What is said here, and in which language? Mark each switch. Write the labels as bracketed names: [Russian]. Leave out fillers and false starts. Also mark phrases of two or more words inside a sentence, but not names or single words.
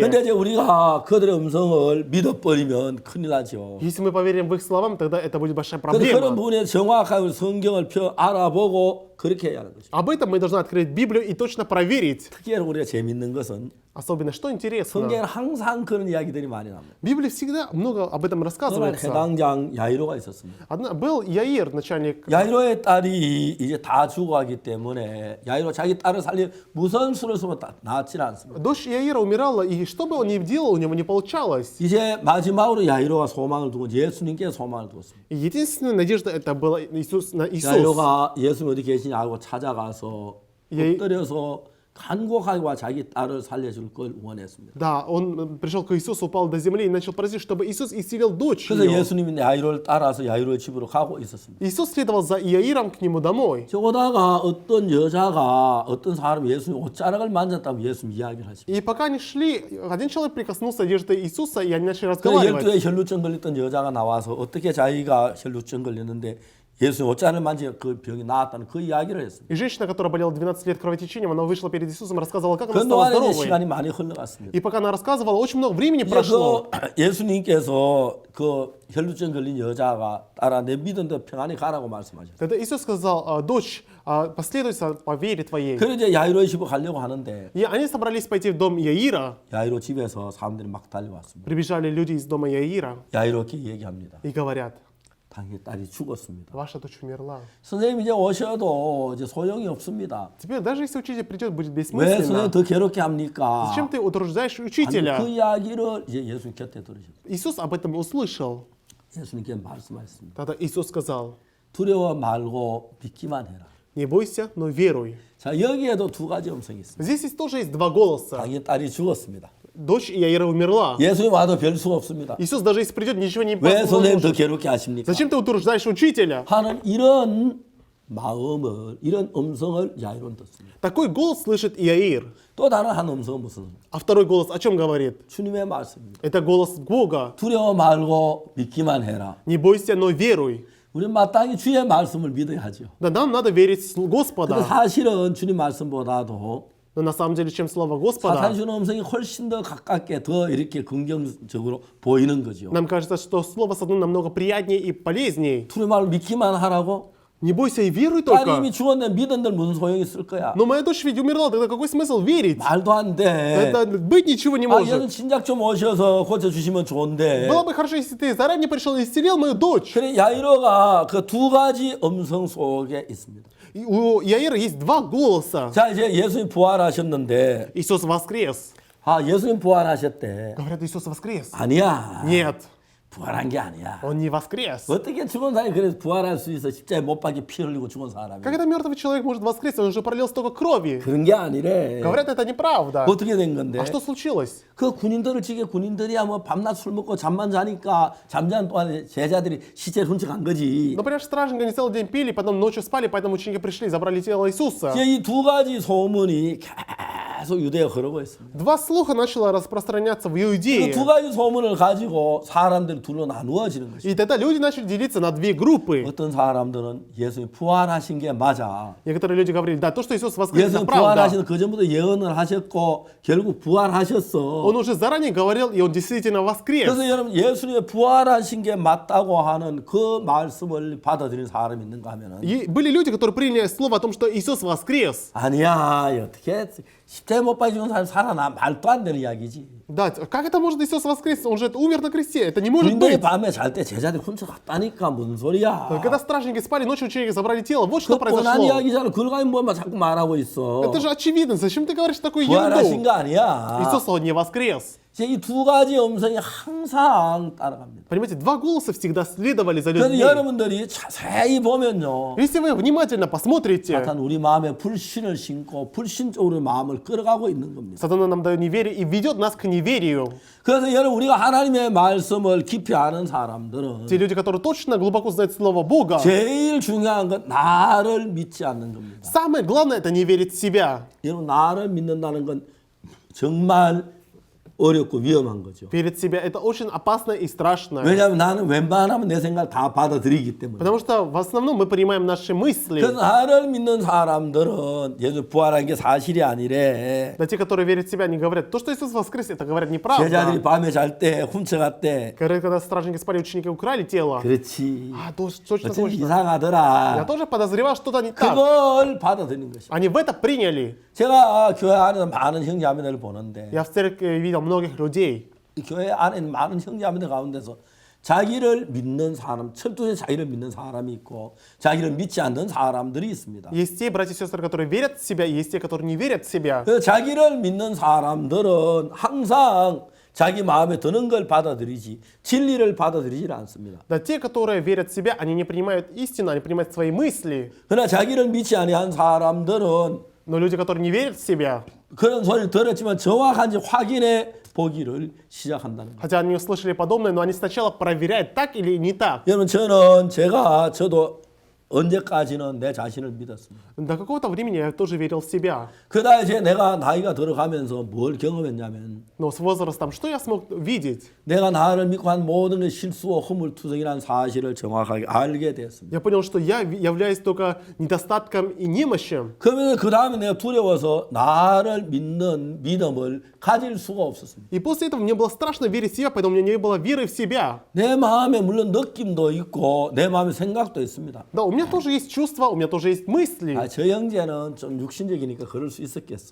[Korean] 근데 이제 우리가 그들의 음성을 믿어버리면 큰일 나죠. [Russian] Если мы поверим в их словам, тогда это будет большая [Korean] 그래서 그런 [Russian] проблема. [Korean] 부분에 정확하게 성경을 알아보고 그렇게 해야 하는 거죠. [Russian] Об этом мы должны открыть Библию и точно проверить. [Korean] 특히 우리가 재밌는 것은 [Russian] Особенно, что интересно, [Korean] 성경에 항상 그런 이야기들이 많이 납니다. [Russian] в Библии всегда много об этом [Korean] 그날 [Russian] рассказывается. [Korean] 해당장 야이로가 있었습니다. [Russian] Был Яир, начальник. [Korean] 야이로의 딸이 이제 다 죽어가기 때문에 야이로 자기 딸을 살려 무슨 수를 쓰면 나았지는 않습니다. [Russian] Дочь Яира умирала, и что бы он ни делал, у него не получалось. [Korean] 이제 마지막으로 야이로가 소망을 두고 예수님께 소망을 두었습니다. [Russian] И единственная надежда это была на Иисус. [Korean] 야이로가 예수님 어디 계시냐 알고 찾아가서 예. 엎드려서 간곡하게 와 자기 딸을 살려줄 걸 원했습니다. [Russian] Да, он пришел к Иисусу, упал до земли и начал просить, чтобы Иисус исцелил дочь [Korean] 그래서 [Russian] ее. [Korean] 예수님이 야이로를 따라서 야이로의 집으로 가고 있었습니다. [Russian] Иисус следовал за Иаиром к нему домой. [Korean] 저 오다가 어떤 여자가 어떤 사람이 예수님 옷자락을 만졌다고 예수님 이야기를 하십니다. [Russian] И пока они шли, один человек прикоснулся одежды Иисуса, и они начали [Korean] 그래서 [Russian] разговаривать. [Korean] 12에 혈루증 걸렸던 여자가 나와서 어떻게 자기가 혈루증 걸렸는데 예수님 옷자락을 만지고 그 병이 나았다는 그 이야기를 했습니다. [Russian] И женщина, которая болела 12 лет кровотечением, она вышла перед Иисусом и рассказывала, как она стала [Korean] 그동안에 이제 [Russian] здоровой. [Korean] 시간이 많이 흘러갔습니다. [Russian] И пока она рассказывала, очень много времени [Korean] 이제 [Russian] прошло. [Korean] 그 예수님께서 그 혈루증 걸린 여자가 따라 내 믿음대로 평안히 가라고 말씀하셨어요. [Russian] Тогда Иисус сказал, дочь, последуй по вере твоей. [Korean] 그래서 이제 야이로의 집으로 가려고 하는데 [Russian] И они собрались пойти в дом Яира. [Korean] 야이로 집에서 사람들이 막 달려왔습니다. [Russian] Прибежали люди из дома Яира [Korean] 야이로께 얘기합니다. [Russian] и говорят, [Korean] 당신 딸이 죽었습니다. [Russian] ваша дочь умерла. [Korean] 선생님 이제 오셔도 이제 소용이 없습니다. [Russian] Теперь даже если учитель придет, будет [Korean] 왜 선생님 [Russian] бессмысленно. [Korean] 더 괴롭게 합니까? [Russian] Зачем ты утруждаешь [Korean] 아니, [Russian] учителя? [Korean] 그 이야기를 이제 예수님 곁에 들으셨어요. [Russian] Иисус об этом услышал. [Korean] 예수님께 말씀하셨습니다. [Russian] Тогда Иисус сказал, [Korean] 두려워 말고 믿기만 해라. [Russian] не бойся, но веруй. [Korean] 자 여기에도 두 가지 음성이 있습니다. [Russian] Здесь тоже есть два голоса. [Korean] 당신 딸이 죽었습니다. [Russian] дочь Иаира умерла. [Korean] 예수님 와도 별 수가 없습니다. [Russian] Иисус даже если придет, ничего не [Korean] 왜 선생님 더 [Russian] поможет. [Korean] 괴롭게 하십니까? [Russian] Зачем ты утруждаешь учителя? [Korean] 하는 이런 마음을, 이런 음성을 야이론 듣습니다. [Russian] Такой голос слышит Иаир. [Korean] 또 다른 한 음성은 무슨? [Russian] А второй голос о чем говорит? [Korean] 주님의 말씀입니다. [Russian] Это голос Бога. [Korean] 두려워 말고 믿기만 해라. [Russian] Не бойся, но веруй. [Korean] 우리는 마땅히 주의 말씀을 믿어야 하죠. [Russian] Да, нам надо верить в [Korean] 근데 [Russian] Господа. [Korean] 사실은 주님 말씀보다도 [Russian] Но на самом деле, чем Слово [Korean] 사탄 [Russian] Господа, [Korean] 주는 음성이 훨씬 더 가깝게 더 이렇게 긍정적으로 보이는 거죠. [Russian] нам кажется, что Слово Сатаны намного приятнее и полезнее. [Korean] 주님 말을 믿기만 하라고? [Russian] Не бойся и веруй [Korean] 딸이 [Russian] только. [Korean] 이미 죽었는데 믿은들 무슨 소용이 있을 거야? [Russian] Но моя дочь ведь умерла, тогда какой смысл верить? [Korean] 말도 안 돼. [Russian] Это быть ничего не [Korean] 아, 얘는 [Russian] может. [Korean] 진작 좀 오셔서 고쳐주시면 좋은데. [Russian] Было бы хорошо, если ты заранее пришел и исцелил мою дочь. [Korean] 그래 야이로가 그 두 가지 음성 속에 있습니다. [Russian] И у Иаира есть два голоса. [Korean] 자 이제 예수님 부활하셨는데 [Russian] Иисус воскрес. [Korean] 아 예수님 부활하셨대. [Russian] Говорят, Иисус воскрес. [Korean] 아니야. [Russian] Нет, [Korean] 부활한 게 아니야. [Russian] он не воскрес. [Korean] 어떻게 죽은 사람이 그래서 부활할 수 있어? 십자가에 못 박혀 피 흘리고 죽은 사람이. [Russian] Как это мертвый человек может воскресить? Он уже пролил столько крови. [Korean] 그런 게 아니래. [Russian] Говорят, это неправда. [Korean] 어떻게 된 건데? [Russian] А что случилось? [Korean] 그 군인들을 지게 군인들이야 뭐 밤낮 술 먹고 잠만 자니까 잠자는 동안에 제자들이 시체를 훔쳐간 거지. [Russian] Например, стражники не целый день пили, потом ночью спали, поэтому ученики пришли и забрали тело Иисуса. [Korean] 이 두 가지 소문이 계속 유대에 흐르고 있습니다. [Russian] Два слуха начало распространяться в [Korean] 그 [Russian] Иудее. [Korean] 두 가지 소문을 가지고 사람들이 둘로 나누어지는 것이죠. [Russian] И тогда люди начали делиться на две группы. [Korean] 어떤 사람들은 예수님 부활하신 게 맞아. [Russian] Некоторые люди говорили, да, то, что Иисус воскрес, это [Korean] 예수님 [Russian] правда. [Korean] 부활하신 그 전부터 예언을 하셨고 결국 부활하셨어. [Russian] Он уже заранее говорил, и он действительно воскрес. [Korean] 그래서 여러분 예수님의 부활하신 게 맞다고 하는 그 말씀을 받아들이는 사람이 있는가 하면은 [Russian] И были люди, которые приняли слово о том, что Иисус воскрес. [Korean] 아니야 어떻게 십자가에 못 박혀 죽은 사람 살아나 말도 안 되는 이야기지. [Russian] Да, как это может Иисус воскрес? Он же умер на кресте. Это не может [Korean] 군인들이 [Russian] быть. [Korean] 밤에 잘 때 제자들이 훔쳐갔다니까 무슨 소리야. [Russian] Когда стражники спали, ночью ученики забрали тело. Вот что [Korean] 그 뻔한 [Russian] произошло. [Korean] 이야기잖아. 그걸 가지고 뭐만 자꾸 말하고 있어. [Russian] Это же очевидно. Зачем ты говоришь такую [Korean] 부활하신 [Russian] ерунду? [Korean] 거 아니야. [Russian] Иисус, он не воскрес. [Korean] 이 두 가지 음성이 항상 따라갑니다. [Russian] Понимаете, два голоса всегда следовали за [Korean] 그래서 [Russian] людьми. [Korean] 여러분들이 자세히 보면요. [Russian] Если вы внимательно посмотрите, [Korean] 사탄 우리 마음에 불신을 심고 불신 쪽으로 마음을 끌어가고 있는 겁니다. [Russian] Сатана нам дает неверие и ведет нас к неверию. [Korean] 그래서 여러분 우리가 하나님의 말씀을 깊이 아는 사람들은 [Russian] Те люди, которые точно глубоко знают Слово Бога, [Korean] 제일 중요한 건 나를 믿지 않는 겁니다. [Russian] самое главное это не верить в себя. [Korean] 여러분 나를 믿는다는 건 정말 어렵고 위험한 거죠. [Russian] Верить в себя это очень опасно и страшно. [Korean] 왜냐하면 나는 웬만하면 내 생각을 다 받아들이기 때문에. [Russian] Потому что в основном мы принимаем наши мысли. [Korean] 그래서 나를 믿는 사람들은 예수 부활한 게 사실이 아니래. [Russian] Да те, которые верят в себя, они говорят, то, что Иисус воскрес, это говорят неправда. [Korean] 제자들이 밤에 잘 때 훔쳐갔대. [Russian] Говорят, когда стражники спали, ученики украли тело. [Korean] 그렇지. [Russian] А, точно, [Korean] 어쩐 [Russian] точно. Я [Korean] 이상하더라. [Russian] тоже подозревал, что-то не так. [Korean] 그걸 받아들이는 것이죠. [Russian] Они в это приняли. [Korean] 제가 교회 안에서 많은 형제자매들을 보는데 [Russian] Я в церкви видел многих людей. [Korean] 이 교회 안에 있는 많은 형제자매들 가운데서 자기를 믿는 사람, 철두에 자기를 믿는 사람이 있고 자기를 믿지 않는 사람들이 있습니다. [Russian] Есть те братья и сестры, которые верят в себя, и есть те, которые не верят в себя. [Korean] 그 자기를 믿는 사람들은 항상 자기 마음에 드는 걸 받아들이지 진리를 받아들이지 않습니다. [Russian] Да те, которые верят в себя, они не принимают истину, они принимают свои мысли. [Korean] 그러나 자기를 믿지 아니한 사람들은 [Russian] Но люди, которые не верят в себя, [Korean] 그런 소리를 들었지만 정확한지 확인해 보기를 시작한다는 거예요. [Russian] хотя они услышали подобное, но они сначала проверяют, так или не так. [Korean] 여러분 저도 언제까지는 내 자신을 믿었습니다. [Russian] До какого-то времени я тоже верил в себя. [Korean] 그러다 이제 내가 나이가 들어가면서 뭘 경험했냐면 [Russian] Но с возрастом что я смог видеть? [Korean] 내가 나를 믿고 한 모든 게 실수와 허물투성이라는 사실을 정확하게 알게 됐습니다. [Russian] Я понял, что я являюсь только недостатком и немощью. [Korean] 그러면 그 다음에 내가 두려워서 나를 믿는 믿음을 가질 수가 없었습니다. [Russian] И после этого мне было страшно верить в себя, поэтому у меня не было веры в себя. [Korean] 내 마음에 물론 느낌도 있고 내 마음에 생각도 있습니다. [Russian] Да, у меня тоже есть чувства, у меня тоже есть мысли. [Korean] 아, 저 형제는 좀 육신적이니까 그럴 수 있었겠어.